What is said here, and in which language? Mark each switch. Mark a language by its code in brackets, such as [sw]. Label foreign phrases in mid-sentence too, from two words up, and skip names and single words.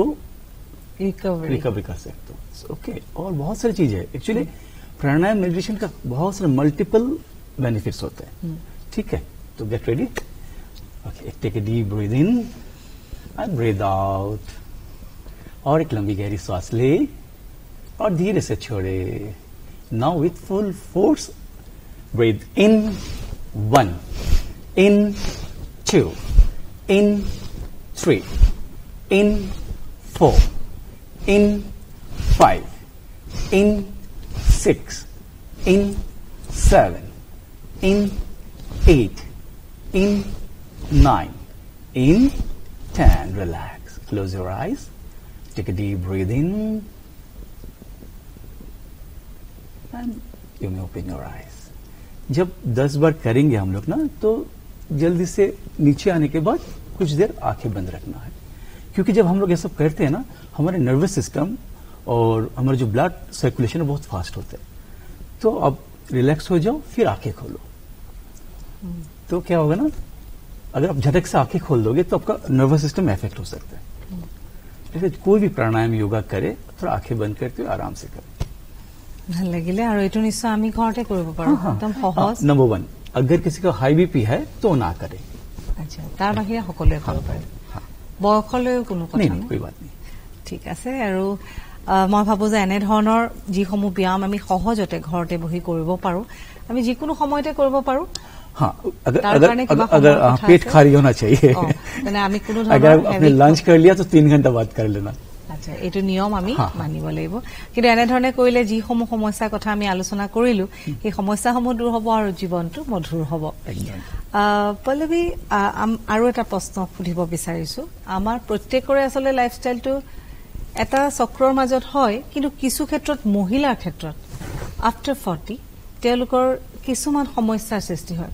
[hi] रिकवरी कर सकते हो ओके और बहुत सारी चीजें है एक्चुअली प्राणायाम मेडिटेशन का बहुत सारे [en] multiple benefits [hi] होते हैं ठीक है तो [en] get ready okay take a deep breath in and breathe out [hi] और एक लंबी गहरी सांस ले और धीरे से छोड़े [en] now with full force breathe in 1 in 2 in 3 in 4 in 5 in 6 in 7 in 8 in 9 in 10 relax close your eyes take a deep breath in and you may open your eyes जब [hi] 10 बार करेंगे हम लोग ना तो जल्दी से नीचे आने के बाद कुछ देर आंखें बंद रखना है क्योंकि जब हम लोग ये सब करते हैं ना हमारे [en] nervous system [hi] और हमारा जो [en] blood circulation [hi] बहुत फास्ट होता है तो अब रिलैक्स हो जाओ फिर आंखें खोलो तो क्या होगा ना अगर आप झटक से आंखें खोल दोगे तो आपका [en] nervous system [hi] इफेक्ट हो सकता है जैसे कोई भी प्राणायाम योगा करे थोड़ा आंखें बंद करते हुए आराम से करें [as] ভাল লাগিলে আৰু এটো নিশ্চয় আমি ঘৰতে কৰিব পাৰো একদম সহজ [hi] नंबर 1 अगर किसी का [en] high BP [hi] है तो ना करे [as] আচ্ছা তাৰ বাহিৰে সকলোৱে কৰিব পাৰে বয়সলৈ কোনো কথা নাই [hi] कोई बात नहीं [as] ঠিক আছে আৰু মই ভাবো যে এনে ধৰণৰ যিসমূহ ব্যায়াম আমি সহজতে ঘৰতে বহি কৰিব পাৰো আমি যিকোনো সময়তে কৰিব পাৰো [hi] हाँ, अगर पेट खाली होना चाहिए, अगर आपने लंच कर लिया तो 3 घंटा बाद कर लेना। [as] আচ্ছা, এইটো নিয়ম আমি মানিব লাগিব। কিন্তু এনেধৰণে কৰিলে যিসমূহ সমস্যাৰ কথা আমি আলোচনা কৰিলো সেই সমস্যাসমূহ দূৰ হ'ব আৰু জীৱনটো মধুৰ হ'ব। পল্লৱী, আৰু এটা প্ৰশ্ন সুধিব বিচাৰিছো। আমাৰ প্ৰত্যেকৰে আচলতে লাইফষ্টাইলটো এটা চক্ৰৰ মাজত হয়, কিন্তু কিছু ক্ষেত্ৰত মহিলাৰ ক্ষেত্ৰত আফটাৰ 40 তেওঁলোকৰ কিছুমান সমস্যাৰ সৃষ্টি হয়।